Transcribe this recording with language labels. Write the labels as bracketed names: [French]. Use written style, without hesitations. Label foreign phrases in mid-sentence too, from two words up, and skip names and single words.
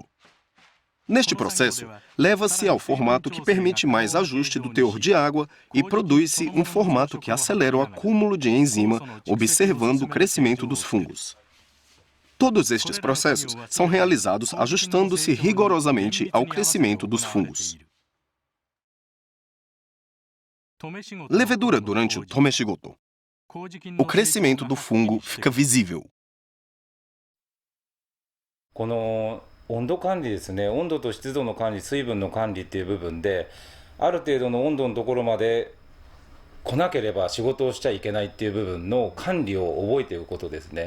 [Portuguese] Neste processo, leva-se ao formato que permite mais ajuste do teor de água e produz-se um formato que acelera o acúmulo de enzima, observando o crescimento dos fungos. Todos estes processos são realizados ajustando-se rigorosamente ao crescimento dos fungos. Levedura durante o tomeshigoto. O crescimento do fungo fica visível. [Japanese] この温度管理ですね、温度と湿度の管理、水分の管理っていう部分で、ある程度の温度のところまで来なければ仕事をしちゃいけないっていう部分の管理を覚えていくことですね。